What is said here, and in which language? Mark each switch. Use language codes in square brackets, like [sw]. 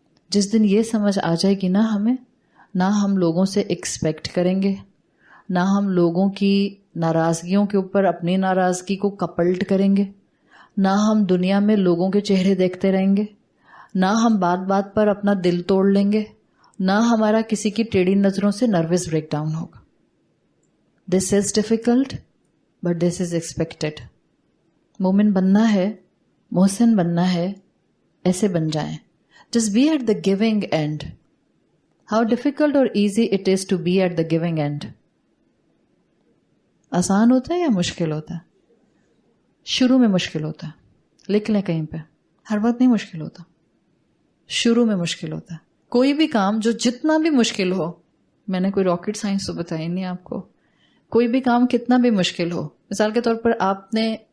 [ur] جس دن یہ سمجھ آ جائے گی نا ہمیں، نہ ہم لوگوں سے ایکسپیکٹ کریں گے، نہ ہم لوگوں کی ناراضگیوں کے اوپر اپنی ناراضگی کو کپلٹ کریں گے، نہ ہم دنیا میں لوگوں کے چہرے دیکھتے رہیں گے، نہ ہم بات بات پر اپنا دل توڑ لیں گے، نہ ہمارا کسی کی ٹیڑھی نظروں سے نروس بریک ڈاؤن ہوگا. [en] This is difficult but this is expected. [ur] مومن بننا ہے، محسن بننا ہے، ایسے بن جائیں. [en] Just be at the giving end. How difficult or easy it is to be at the giving end. [ur] آسان ہوتا ہے یا مشکل ہوتا ہے؟ شروع میں مشکل ہوتا ہے، لکھ لیں کہیں پہ، ہر وقت نہیں مشکل ہوتا، شروع میں مشکل ہوتا ہے. کوئی بھی کام جو جتنا بھی مشکل ہو، میں نے کوئی راکٹ سائنس تو بتائی نہیں آپ کو، کوئی بھی کام کتنا بھی مشکل ہو، مثال کے طور پر آپ نے